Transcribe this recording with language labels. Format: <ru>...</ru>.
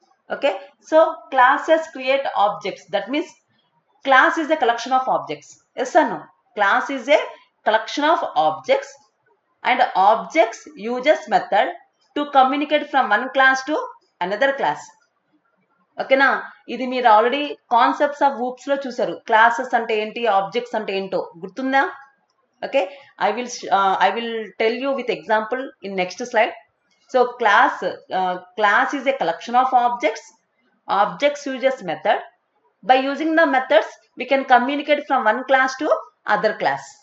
<en>Okay, so classes create objects. That means class is a collection of objects. Yes or no? Class is a collection of objects and objects uses method to communicate from one class to another class.</en> <te>ఓకేనా, ఇది మీరు already concepts of hoops లో చూసారు. Classes అంటే ఏంటి, objects అంటే ఏంటో గుర్తుందా?</te> <en>Okay, I will tell you with example in next slide. So class is a collection of objects uses method. By using the methods we can communicate from one class to other class.</en>